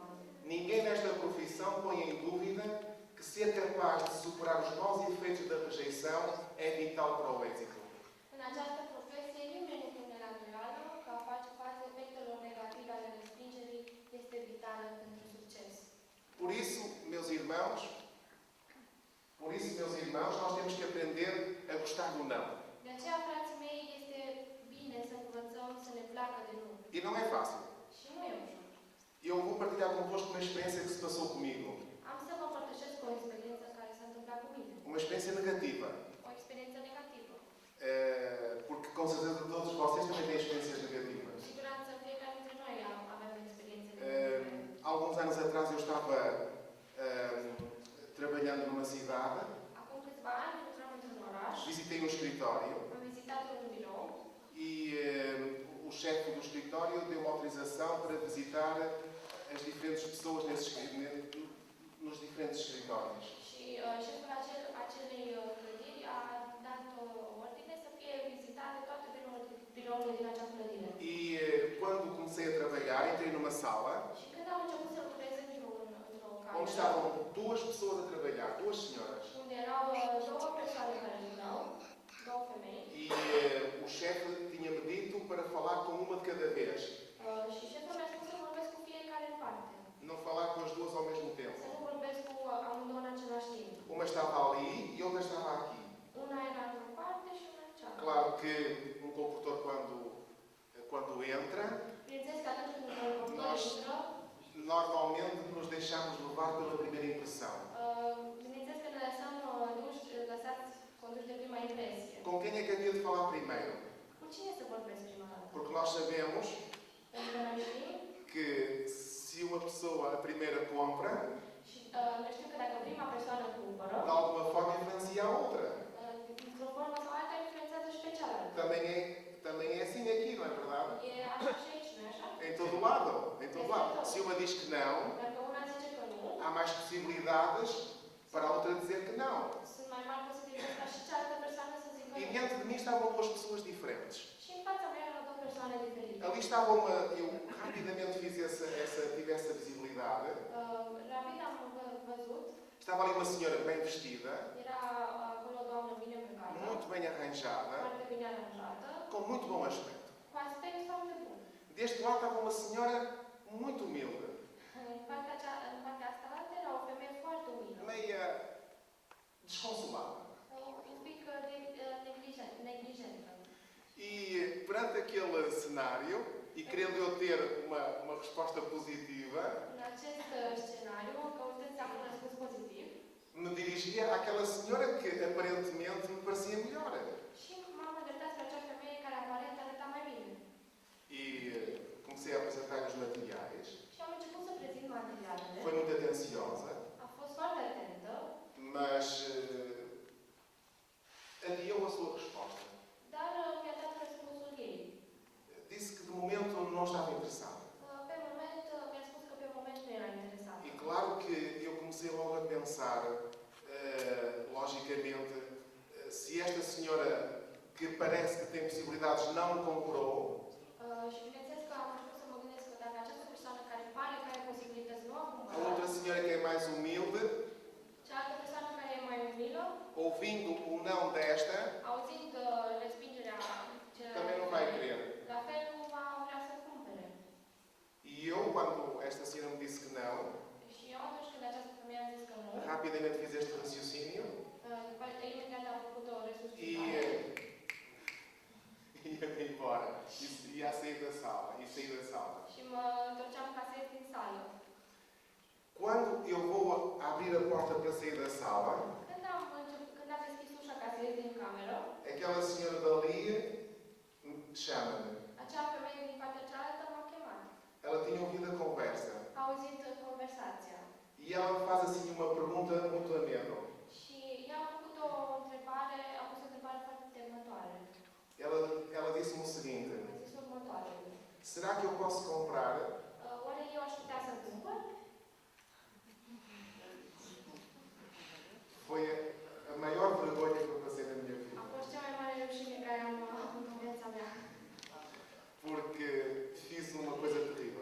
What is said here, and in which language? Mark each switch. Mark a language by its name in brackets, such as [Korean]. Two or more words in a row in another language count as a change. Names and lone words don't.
[Portuguese] Ninguém nesta profissão põe em dúvida que ser capaz de superar os maus efeitos da rejeição é vital para o êxito. [Romanian] În această profesie, nimeni nu pune la îndoială că a face față efectelor negative ale respingerii este vitală pentru succes. [Portuguese] Por isso, meus irmãos, nós temos que aprender a gostar do não. [Romanian] De aceea, frații mei, este bine să învățăm să ne placă de nu. [Portuguese] E não é fácil. [Romanian] Și nu e ușor. [Portuguese] Eu vou partilhar convosco uma experiência que se passou comigo. [Romanian] Am să vă împărtășesc o experiență care s-a întâmplat cu mine. [Portuguese] Uma experiência negativa. [Romanian] O experiență negativă. [Portuguese] Porque com certeza todos vocês também têm experiências negativas. [Romanian] Cu siguranță fiecare dintre noi avem experiențe negative. [Portuguese] Alguns anos atrás eu estava trabalhando numa cidade, [Romanian] Acum câțiva ani lucram într-un oraș, [Portuguese] visitei um escritório [Romanian] am vizitat un birou [Portuguese] e o chefe do escritório deu-me autorização para visitar as diferentes pessoas nos diferentes escritórios. [Romanian] și șeful acelei clădiri a dat o ordine să fie vizitate toate birourile din acea clădire. [Portuguese] E quando comecei a trabalhar, entrei numa sala [Romanian] Și când am început să lucrez într-o [Portuguese] onde [Romanian] cameră, [Portuguese] estavam duas pessoas a trabalhar, duas senhoras. [Romanian] unde erau două persoane care lucrau, două femei, [Portuguese] E o chefe tinha-me dito para falar com uma de cada vez. [Romanian] și șeful mi-a spus să vorbesc cu fiecare în parte. [Portuguese] Não falar com as duas ao mesmo tempo. [Romanian] Să nu vorbesc cu amândouă în același timp. [Portuguese] Uma estava ali e outra estava aqui. [Romanian] Una era într-o parte și una în cealaltă. [Portuguese] Claro que um comportor, quando entra, [Romanian] Bineînțeles că atunci când un conductor intră, [Portuguese] normalmente nos deixamos levar pela primeira impressão. [Romanian] bineînțeles că ne lăsați conduși de prima impresie. [Portuguese] Com quem é que havia de falar primeiro? [Romanian] Cu cine să vorbesc prima dată? [Portuguese] Porque nós sabemos [Romanian] Pentru că noi știm [Portuguese] que se uma pessoa, a primeira, compra, [Romanian] și noi știm că dacă prima persoană cumpără, [Portuguese] de alguma forma influencia a outra. [Romanian] într-o formă sau alta influențează și pe cealaltă. [Portuguese] Também é assim aqui, não é verdade? [Romanian] E așa și aici, nu-i așa? [Portuguese] Em todo lado. Em todo lado. Se uma diz que não, [Romanian] Dacă una zice că nu, [Portuguese] há mais possibilidades para a outra dizer que não. [Romanian] sunt mai mari posibilități ca și cealaltă persoană să zică [Portuguese] E [Romanian] nu. [Portuguese] diante de mim estavam duas pessoas diferentes. [Romanian] Și în fața mea erau două persoane diferite. [Portuguese] Ali estava eu rapidamente tive essa visibilidade. [Romanian] Rapid am văzut, [Portuguese] Estava ali uma senhora bem vestida, [Romanian] era acolo o doamnă bine îmbrăcată, [Portuguese] muito bem arranjada, [Romanian] foarte bine aranjată, [Portuguese] com muito bom aspecto. [Romanian] cu aspect foarte bun. [Portuguese] Deste lado estava uma senhora muito humilde, [Romanian] În partea asta era o femeie foarte umilă, [Portuguese] meia desconsolada. [Romanian] un pic neglijentă. [Portuguese] E perante aquele cenário, e querendo eu ter uma resposta positiva, [Romanian] În acest scenariu, căutând să am un răspuns pozitiv, [Portuguese] me dirigia àquela senhora que aparentemente me parecia melhor. [Romanian] și m-am îndreptat spre acea femeie care aparent arăta mai bine. [Portuguese] E comecei a apresentar os materiais. [Romanian] Și am început să prezint materialele. [Portuguese] Foi muito atenciosa, [Romanian] A fost foarte atentă, [Portuguese] mas adiou a sua resposta. [Romanian] dar mi-a dat răspunsul ei. [Portuguese] Disse que de momento não estava interessada. [Romanian] Pe moment, mi-a spus că pe moment nu era interesat. [Portuguese] E claro que eu comecei logo a pensar, logicamente, se esta senhora que parece que tem possibilidades não comprou, [Romanian] Și bineînțeles că am început să mă gândesc că dacă această persoană care pare că are posibilități nu a a cumpărat, [Portuguese] outra senhora que é mais humilde, [Romanian] cealaltă persoană care e mai umilă, [Portuguese] ouvindo o não desta, [Romanian] auzind respingerea [Portuguese] também não vai querer. quando esta senhora me disse que não, [Romanian] Și eu atunci când această femeie a zis că nu, [Portuguese] rapidamente fiz este raciocínio [Romanian] imediat am făcut o e resuscitare [Portuguese] ia-me embora. E ia sair da sala. E saí da sala. [Romanian] și mă întorceam ca să ies din sală. [Portuguese] Quando eu vou abrir a porta para sair da sala, [Romanian] Când am deschis ușa ca să ies din cameră, [Portuguese] aquela senhora dali chama-me. [Romanian] acea femeie din partea cealaltă m-a chemat. [Portuguese] Ela tinha ouvido a conversa. [Romanian] A auzit conversația. [Portuguese] E ela me faz assim uma pergunta muito amena. [Romanian] Și ea a făcut o întrebare, a pus o întrebare foarte temătoare. [Portuguese] Ela disse-me o seguinte: [Romanian] A zis următoarele. [Portuguese] será que eu posso comprar? [Romanian] Oare eu aș putea să cumpăr? [Portuguese] Foi a maior vergonha que eu passei na minha [Romanian] A [Portuguese] vida. [Romanian] fost cea mai mare rușine care am avut în viața mea. [Portuguese] Porque fiz uma coisa terrível.